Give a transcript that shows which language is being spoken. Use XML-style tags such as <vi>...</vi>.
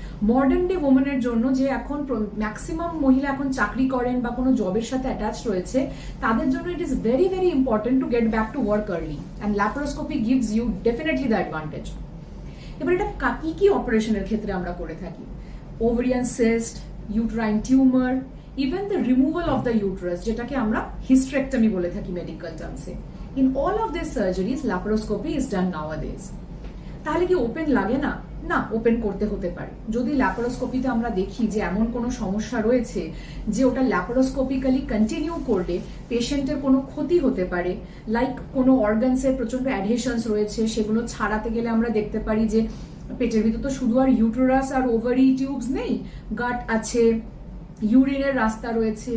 <bn>Modern day ওমেনের জন্য, যে এখন ম্যাক্সিমাম মহিলা এখন চাকরি করেন বা কোনো জবের সাথে অ্যাটাচ রয়েছে, তাদের জন্য</bn> <en>It is very very important to get back to work early, and laparoscopy gives you definitely the advantage.</en> <bn>এবার এটা কি কি অপারেশনের ক্ষেত্রে আমরা করে থাকি, ovarian cyst, uterine tumour,</bn> <en>even the removal of the uterus,</en> <bn>যেটাকে আমরা hysterectomy বলে থাকি medical টার্মসে।</bn> <en>In all of these surgeries, laparoscopy is done nowadays.</en> <bn>তাহলে কি ওপেন লাগে না? না, ওপেন করতে হতে পারে। যদি ল্যাপারোস্কোপিতে আমরা দেখি যে এমন কোনো সমস্যা রয়েছে যে ওটা ল্যাপারোস্কোপিক্যালি কন্টিনিউ করলে পেশেন্টের কোনো ক্ষতি হতে পারে, লাইক কোনো অর্গানসের প্রচন্ড অ্যাডহেশনস রয়েছে, সেগুলো ছাড়াতে গেলে আমরা দেখতে পারি যে পেটের ভিতর তো শুধু আর ইউটেরাস আর ওভারি টিউবস নেই, গাট আছে, ইউরিনের রাস্তা রয়েছে।</bn>